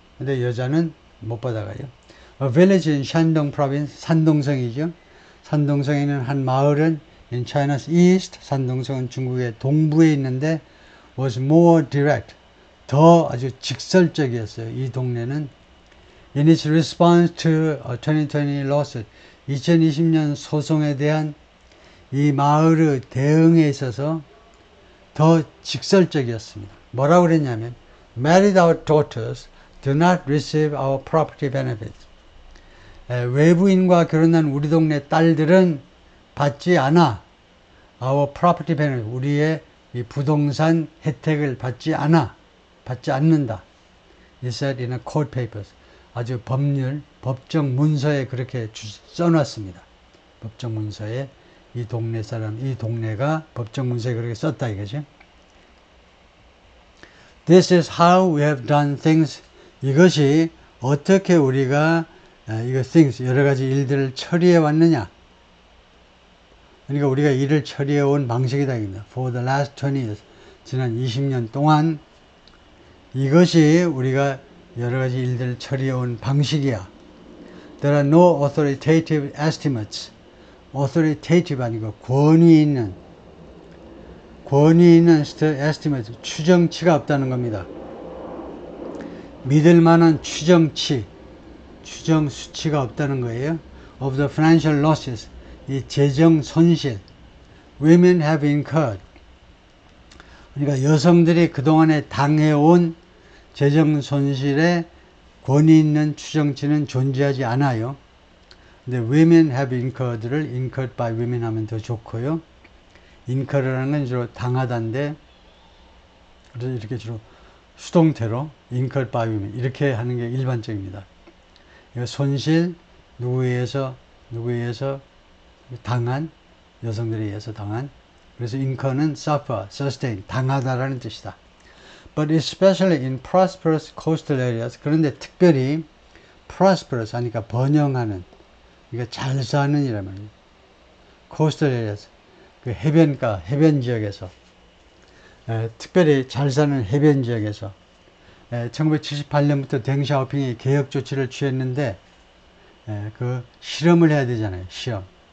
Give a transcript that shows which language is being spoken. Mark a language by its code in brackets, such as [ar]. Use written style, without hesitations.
[ko] 근데 여자는 못 받아가요. [en] A village in Shandong province, [ko] 산동성이죠. 산동성에 있는 한 마을은 [en] in China's east, [ko] 산동성은 중국의 동부에 있는데 [en] was more direct, [ko] 더 아주 직설적이었어요. 이 동네는 [en] in its response to a 2020 lawsuit, [ko] 2020년 소송에 대한 이 마을의 대응에 있어서 더 직설적이었습니다. 뭐라고 그랬냐면 [en] married our daughters do not receive our property benefits. [ko] 외부인과 결혼한 우리 동네 딸들은 받지 않아. [en] our property benefit. [ko] 우리의 이 부동산 혜택을 받지 않는다. [en] It said in a court papers. [ko] 아주 법률, 법정 문서에 그렇게 써놨습니다. 법정 문서에 이 동네 사람, 이 동네가 법정 문서에 그렇게 썼다 이거죠. [en] This is how we have done things. [ko] 이것이 어떻게 우리가 이거 things, 여러 가지 일들을 처리해 왔느냐. 그러니까 우리가 일을 처리해 온 방식이다. [en] For the last 20 years. [ko] 지난 20년 동안 이것이 우리가 여러 가지 일들을 처리해 온 방식이야. [en] There are no authoritative estimates. authoritative [ko] 아니고 권위 있는 [en] estimate, [ko] 추정치가 없다는 겁니다. 믿을 만한 추정 수치가 없다는 거예요. [en] Of the financial losses, [ko] 이 재정 손실, [en] women have incurred. [ko] 그러니까 여성들이 그동안에 당해온 재정 손실에 권위 있는 추정치는 존재하지 않아요. 근데 [en] women have incurred를 incurred by women [ko] 하면 더 좋고요. incur라는 건 주로 당하다인데, 그래서 이렇게 주로 수동태로 [en] incurred by women [ko] 이렇게 하는 게 일반적입니다. 이거 손실, 누구에 의해서 당한, 여성들에 의해서 당한. 그래서 incur는 suffer, sustain, 당하다라는 뜻이다. [en] But especially in prosperous coastal areas. [ko] 그런데 특별히 prosperous 하니까 번영하는, 그러니까 잘 사는 이란 말이에요. coastal areas, 그 해변가, 해변 지역에서, 특별히 잘 사는 해변 지역에서 1978년부터 댕샤오핑이 개혁 조치를 취했는데 그 실험을 해야 되잖아요. 실험.